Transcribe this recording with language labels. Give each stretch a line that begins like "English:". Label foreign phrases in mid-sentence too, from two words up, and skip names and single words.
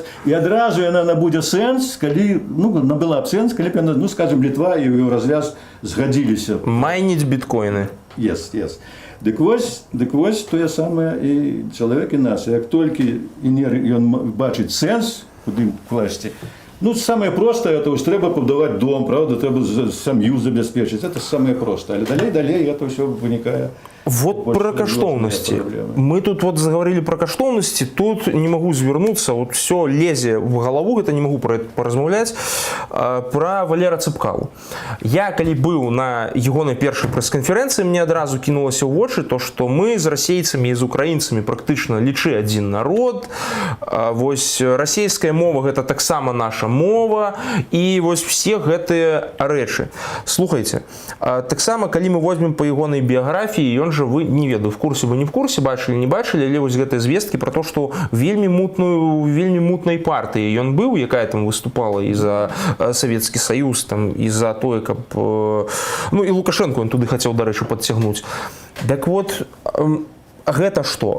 Belarusian: І адразу яна набудзе сэнс, калі, ну, набыла б сэнс, калі б яна, ну, скажем, Літва і ў развяз згадзіліся. Майніць біткоіны.
English: Yes.
Belarusian: Дык вось тое самае і чалавек і нас. Як толькі ён бачыць сэнс, куды класці, ну,
Russian: самое простое, это уж треба побудовать дом, правда, треба сям'ю забеспечить. Это самое простое.
Belarusian: Але далей
Russian: это все
Belarusian: вынікае.
Russian: Вот про каштоўнасці. Мы тут вот заговорили про каштоўнасці, тут не могу звернуться, вот все лезе в голову, это не могу про это поразмаўляць, про Валера Цэпкалу.
Belarusian: Я, калі быў на ягонай першай прэс-канферэнцыі, мне адразу кінулася ў вочы то, што мы з расейцамі і з украінцамі практычна лічы адзін народ, вось расейская мова гэта таксама наша мова, і вось все гэтыя рэчы. Слухайте, таксама, калі мы возьмем па ягонай біяграфіі, ён жа, вы не ведаю,
Russian: в курсе вы не в курсе,
Belarusian: бачылі, не бачылі, але вось гэтыя звесткі про то, што вельмі мутнай партыі ён быў, якая там выступала і за Савецкі Саюз, там, і за тое, каб, ну, і Лукашенко ён туды хацеў, дарэчы, падцягнуць. Так вот, гэта што?